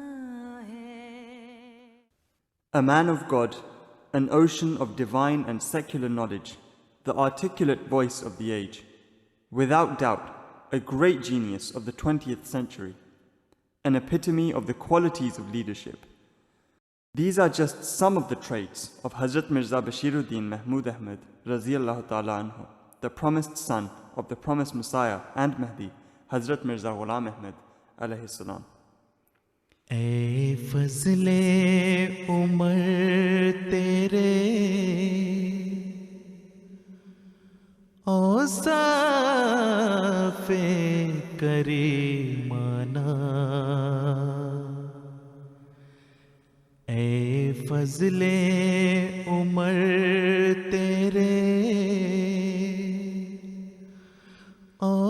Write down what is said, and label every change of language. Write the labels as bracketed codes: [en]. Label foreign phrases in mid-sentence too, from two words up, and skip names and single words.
[en] A man of God, an ocean of divine and secular knowledge, the articulate voice of the age, without doubt, a great genius of the 20th century, an epitome of the qualities of leadership. These are just some of the traits of Hazrat Mirza Bashiruddin Mahmud Ahmed [ar] رضي الله تعالى عنه, [en] the promised son of the promised Messiah and Mahdi, Hazrat Mirza Ghulam Ahmed [ar] عليه السلام. [ur] اے فضلِ عمر تیرے اوصافِ کریمانہ اے فضلِ عمر تیرے